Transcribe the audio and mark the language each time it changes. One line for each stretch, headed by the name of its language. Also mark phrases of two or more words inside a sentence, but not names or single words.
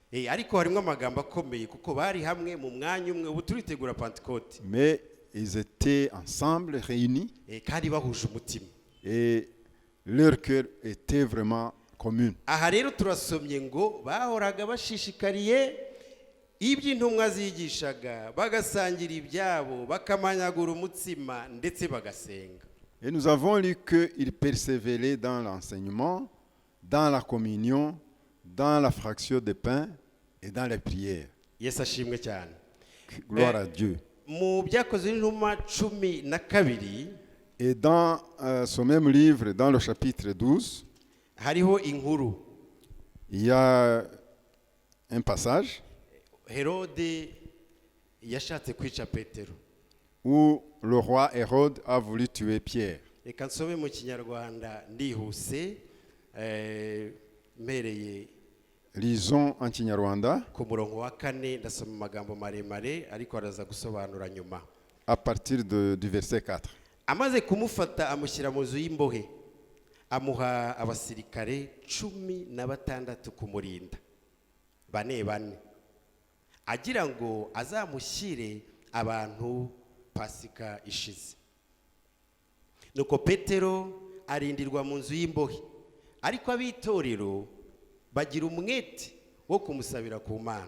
French: Mais ils étaient ensemble, réunis, et leur cœur était vraiment commun.
Kinyarwanda: Iby'intumwa zigishaga bagasangira ibyabo bakamanyagura umutsima ndetse bagasenga.
French: Et nous avons lu qu'ils persévéraient dans l'enseignement, dans la communion, dans la fraction de pain et dans les prières.
Kinyarwanda: Yesu ashimwe cyane.
French: Gloire à Dieu.
Kinyarwanda: Mu byakozwe n'intumwa 12
French: et dans ce même livre, dans le chapitre 12,
Kinyarwanda: hariho inkuru.
French: Il y a un passage
Kinyarwanda: Hérode yashatse kwica Petero,
French: où le roi Hérode a voulu tuer Pierre.
Kinyarwanda: Reka nsome mu Kinyarwanda ndihuse mpereye.
French: Lisons en Kinyarwanda.
Kinyarwanda: Ku murongo wa 4 ndasoma amagambo maremare ariko araza gusobanura nyuma.
French: À partir du verset 4.
Kinyarwanda: Amaze kumufata amushyira mu nzu y'imbohe, amuha abasirikare 16 kumurinda, bane agira ngo azamushyire abantu Pasika ishize. Nuko Petero arindirwa mu nzu y'imbohe, ariko abitorero bagira umwete wo kumusabira ku Mana.